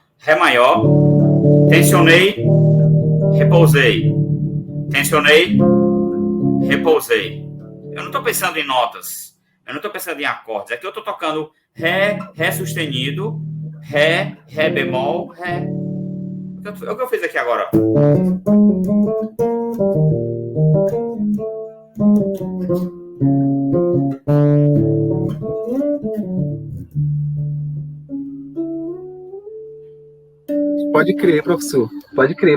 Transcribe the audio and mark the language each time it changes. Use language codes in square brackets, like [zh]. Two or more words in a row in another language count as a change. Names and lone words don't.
[pt] Ré maior. Tensionei, repousei. Tensionei, repousei. Eu não estou pensando em notas. Eu não estou pensando em acordes. Aqui eu estou tocando Ré, Ré sustenido, Ré, Ré bemol, Ré. O que eu fiz aqui agora? Pode crer, professor. Pode crer.